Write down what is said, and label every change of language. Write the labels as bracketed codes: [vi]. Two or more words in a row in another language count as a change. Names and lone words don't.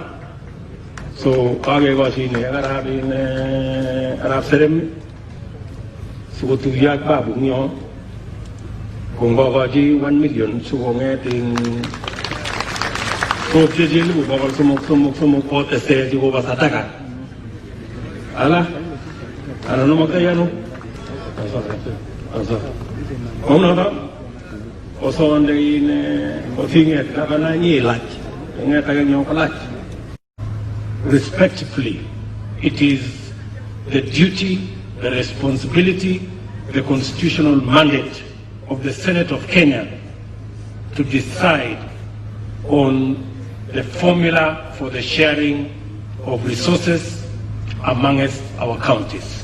[kln] So kakekochine Arap Serem sikotuyo ak babu eng yo kongokochi 1 million sikong'et kopchechi 300 kotese chikobo sataka ala anan nomaktai ano kounoto osonde osing'et gavana nyilach ng'et ake nyo kolach. [en] Respectfully, it is the duty, the responsibility, the constitutional mandate of the Senate of Kenya to decide on the formula for the sharing of resources amongst our counties.